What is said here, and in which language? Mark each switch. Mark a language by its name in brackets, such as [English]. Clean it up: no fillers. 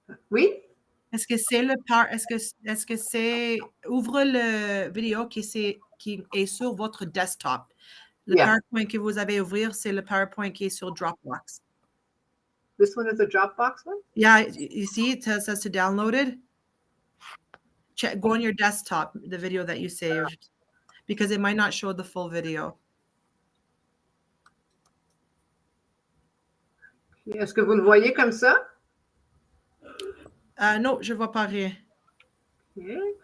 [French] Oui? Est-ce que c'est est-ce que c'est ouvre le vidéo qui est sur votre desktop? Le PowerPoint que vous avez ouvert, c'est le PowerPoint qui est sur Dropbox. [English] This one is a Dropbox one? Yeah, you see it says to downloaded. Go on your desktop, the video that you saved, because it might not show the full video. [French] Est-ce que vous le voyez comme ça? Non, je ne vois pas rien. [English] Okay.